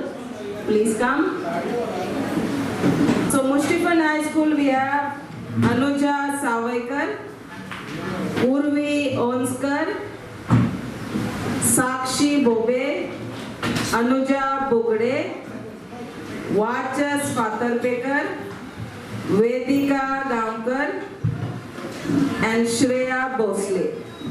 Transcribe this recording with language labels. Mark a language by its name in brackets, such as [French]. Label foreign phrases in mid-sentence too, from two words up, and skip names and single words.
[English] Please come. So Mushtifund High School we have Anuja Savaikar, Urvi Onskar, Sakshi Bobe, Anuja Bugde, Vachas Patarpekar, Vedika Gamkar, and Shreya Bhosle.